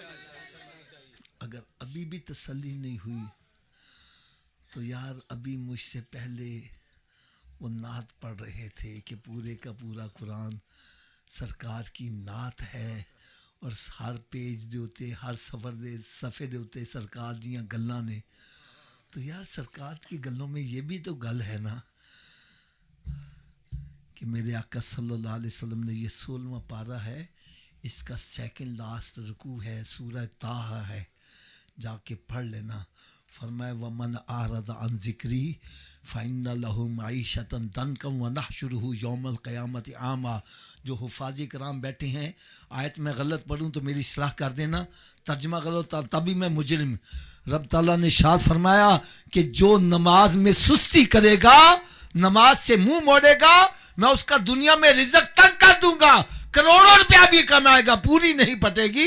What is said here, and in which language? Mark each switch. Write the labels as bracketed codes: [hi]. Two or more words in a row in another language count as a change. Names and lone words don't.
[ur] اگر ابھی بھی تسلی نہیں ہوئی تو یار ابھی مجھ سے پہلے وہ نعت پڑھ رہے تھے کہ پورے کا پورا قرآن سرکار کی نعت ہے، اور [pa] ہر پیج دے ہوتے، ہر صفحے دے ہوتے سرکار دیاں گلاں نے. [ur] تو یار سرکار کی گلوں میں یہ بھی تو گل ہے نا کہ میرے آقا صلی اللہ علیہ وسلم نے یہ 16واں پارہ ہے، اس کا [en] second last [ur] رکوع ہے، سورہ طٰہٰ ہے، جا کے پڑھ لینا. [ar] فرمایا وَمَنْ أَعْرَضَ عَنْ ذِكْرِي فَإِنَّ لَهُ مَعِيشَةً ضَنْكًا وَنَحْشُرُهُ يَوْمَ الْقِيَامَةِ أَعْمَىٰ. [ur] جو حفاظ کرام بیٹھے ہیں، آیت میں غلط پڑھوں تو میری اصلاح کر دینا، ترجمہ غلط تبھی میں مجرم. رب تعالیٰ نے ارشاد فرمایا کہ جو نماز میں سستی کرے گا، نماز سے منہ موڑے گا، میں اس کا دنیا میں رزق تنگ کر دوں گا، کروڑوں روپیہ بھی کمائے گا پوری نہیں پٹے گی.